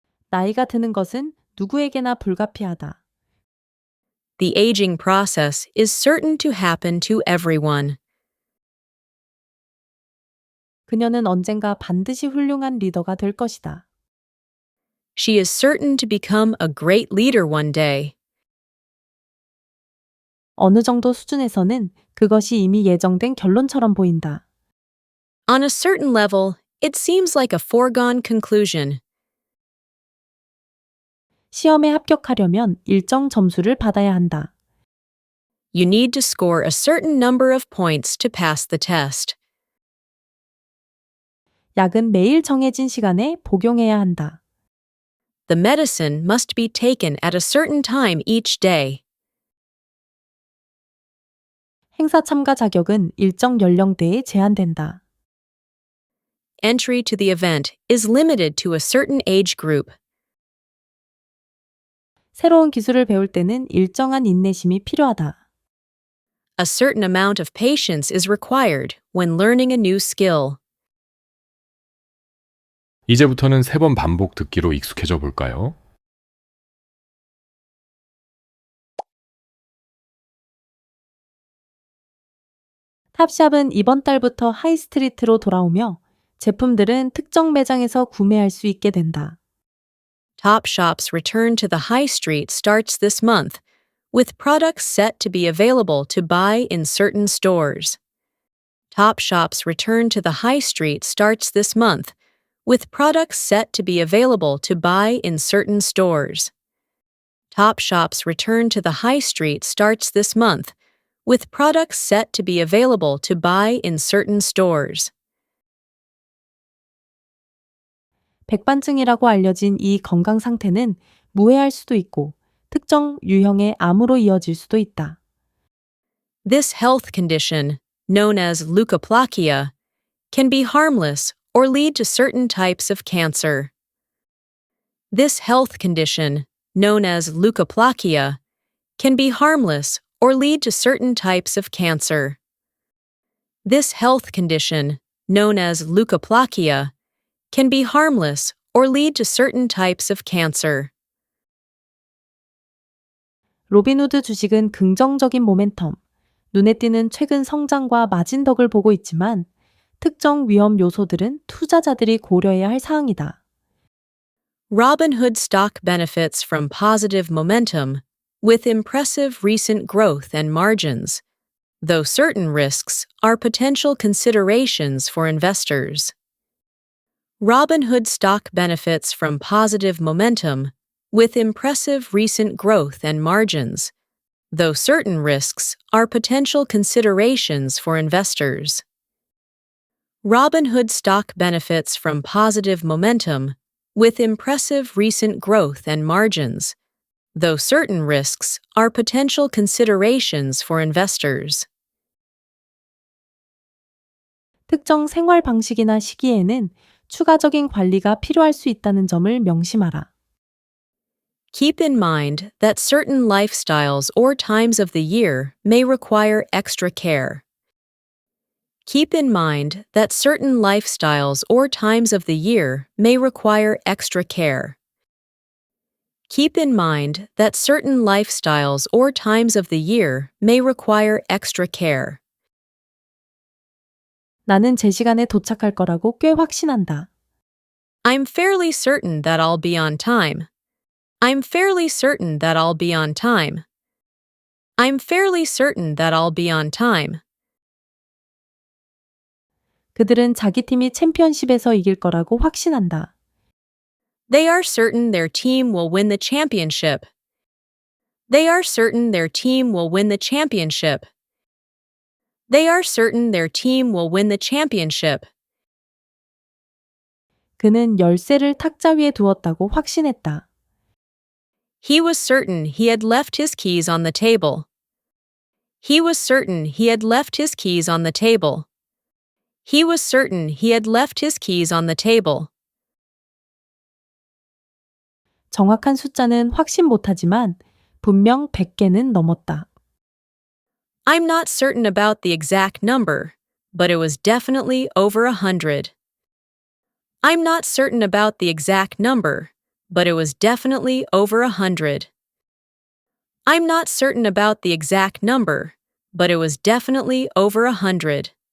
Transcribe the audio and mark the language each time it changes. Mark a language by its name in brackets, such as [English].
[Korean] 나이가 드는 것은 누구에게나 불가피하다. [English] The aging process is certain to happen to everyone. [Korean] 그녀는 언젠가 반드시 훌륭한 리더가 될 것이다. [English] She is certain to become a great leader one day. [Korean] 어느 정도 수준에서는 그것이 이미 예정된 결론처럼 보인다. [English] On a certain level, it seems like a foregone conclusion. [Korean] 시험에 합격하려면 일정 점수를 받아야 한다. [English] You need to score a certain number of points to pass the test. [Korean] 약은 매일 정해진 시간에 복용해야 한다. [English] The medicine must be taken at a certain time each day. [Korean] 행사 참가 자격은 일정 연령대에 제한된다. [English] Entry to the event is limited to a certain age group. [Korean] 새로운 기술을 배울 때는 일정한 인내심이 필요하다. [English] A certain amount of patience is required when learning a new skill. [Korean] 이제부터는 3번 반복 듣기로 익숙해져 볼까요? 탑샵은 이번 달부터 하이스트리트로 돌아오며 제품들은 특정 매장에서 구매할 수 있게 된다. [English] Topshop's return to the high street starts this month, with products set to be available to buy in certain stores. Topshop's return to the high street starts this month, with products set to be available to buy in certain stores. Topshop's return to the high street starts this month, with products set to be available to buy in certain stores. [Korean] 백반증이라고 알려진 이 건강 상태는 무해할 수도 있고 특정 유형의 암으로 이어질 수도 있다. [English] This health condition, known as leukoplakia, can be harmless or lead to certain types of cancer. This health condition, known as leukoplakia, can be harmless or lead to certain types of cancer. This health condition, known as leukoplakia, can be harmless or lead to certain types of cancer. [Korean] 로빈후드 주식은 긍정적인 모멘텀, 눈에 띄는 최근 성장과 마진덕을 보고 있지만 특정 위험 요소들은 투자자들이 고려해야 할 사항이다. [English] Robinhood stock benefits from positive momentum, with impressive recent growth and margins, though certain risks are potential considerations for investors. Robinhood stock benefits from positive momentum with impressive recent growth and margins, though certain risks are potential considerations for investors. Robinhood stock benefits from positive momentum with impressive recent growth and margins, though certain risks are potential considerations for investors. [Korean] 특정 생활 방식이나 시기에는 추가적인 관리가 필요할 수 있다는 점을 명심하라. [English] Keep in mind that certain lifestyles or times of the year may require extra care. Keep in mind that certain lifestyles or times of the year may require extra care. Keep in mind that certain lifestyles or times of the year may require extra care. [Korean] 나는 제 시간에 도착할 거라고 꽤 확신한다. [English] I'm fairly certain that I'll be on time. I'm fairly certain that I'll be on time. I'm fairly certain that I'll be on time. [Korean] 그들은 자기 팀이 챔피언십에서 이길 거라고 확신한다. [English] They are certain their team will win the championship. They are certain their team will win the championship. They are certain their team will win the championship. [Korean] 그는 열쇠를 탁자 위에 두었다고 확신했다. [English] He was certain he had left his keys on the table. He was certain he had left his keys on the table. He was certain he had left his keys on the table. [Korean] 정확한 숫자는 확신 못하지만 분명 100개는 넘었다. [English] I'm not certain about the exact number, but it was definitely over 100. I'm not certain about the exact number, but it was definitely over 100. I'm not certain about the exact number, but it was definitely over 100.